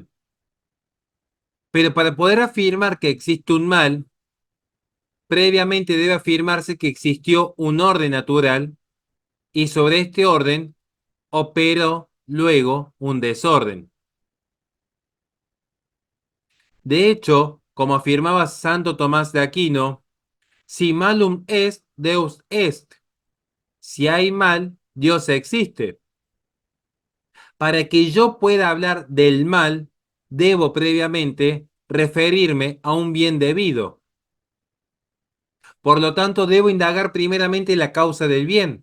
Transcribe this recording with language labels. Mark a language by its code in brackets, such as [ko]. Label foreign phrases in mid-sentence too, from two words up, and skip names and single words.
[es] Pero para poder afirmar que existe un mal, previamente debe afirmarse que existió un orden natural y sobre este orden operó luego un desorden. De hecho, como afirmaba Santo Tomás de Aquino, [la] si malum est, Deus est. [es] Si hay mal, Dios existe. Para que yo pueda hablar del mal, debo previamente referirme a un bien debido. Por lo tanto, debo indagar primeramente la causa del bien.